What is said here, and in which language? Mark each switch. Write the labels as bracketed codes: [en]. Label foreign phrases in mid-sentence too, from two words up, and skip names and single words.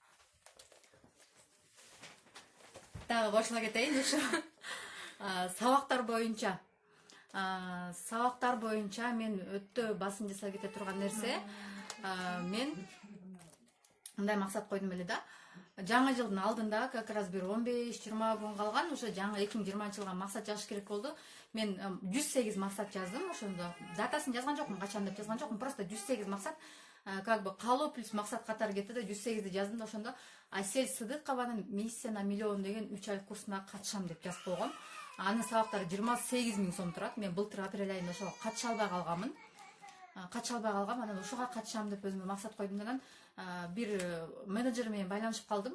[ky] Дагы кошула кетейин ушу. Сабактар боюнча мен өтө басым жасай кете турган нерсе. Мен мындай максат койдум эле да. Жаңы жылдын алдында [ru] как раз [ky] бир 15-20 күн калган, ошо жаңы 2020-жылга максат жазыш керек болду. Мен 108 максат жаздым, ошондо датасын жазган жокмун, качан деп жазган жокмун, просто 108 максат, [ru] как бы [ky] каалоо плюс максат катары кетти да 108ди жаздым да ошондо Асель Сыдыкованын «Миссия на миллион» деген 3 айлык курсуна катышам деп жазып койгом. Анын сабактары 28 000 сом турат. Мен былтыр апрель айында ошого катыша албай калгам. Анан ошого катышам деп өзүмө максат койдум. Анан бир менеджер менен байланышып калдым.